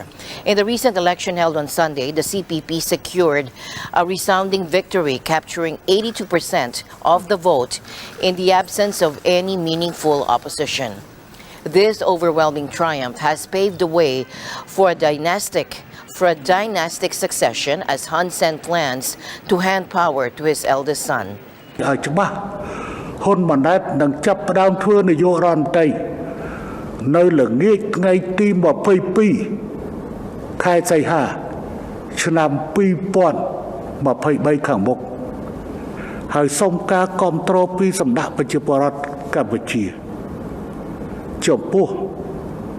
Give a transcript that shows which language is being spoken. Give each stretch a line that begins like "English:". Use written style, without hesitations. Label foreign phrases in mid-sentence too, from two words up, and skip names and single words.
English: In the recent election held on Sunday, the CPP secured a resounding victory, capturing 82% of the vote in the absence of any meaningful opposition. This overwhelming triumph has paved the way for a dynastic succession as Hun Sen plans to hand power to his eldest son.
Khmer: ច្បាស់ហ៊ុនម៉ាណែតនឹងចាប់ផ្ដើមធ្វើនាយករដ្ឋមន្ត្រីនៅល្ងាចថ្ងៃទី22ខែសីហាឆ្នាំ2023ខាងមុខហើយសូមការគាំទ្រពីសម្ដេចប្រជាពលរដ្ឋកម្ពុជាចំពោះ